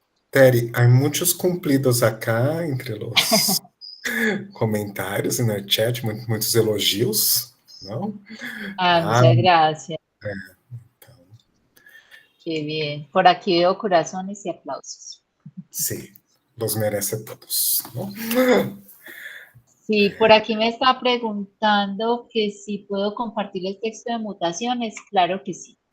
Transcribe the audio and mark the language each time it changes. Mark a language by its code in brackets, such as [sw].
[es] Teri, hay muchos cumplidos acá entre los comentários [pt] e no chat, muitos elogios, não? [es] Muchas gracias. [pt] Então, [es] Qué bien. Por aquí veo corazones y aplausos. sim, los merece a todos, não? Sí, por aquí me está preguntando que si puedo compartir el texto de mutaciones. Claro que sí.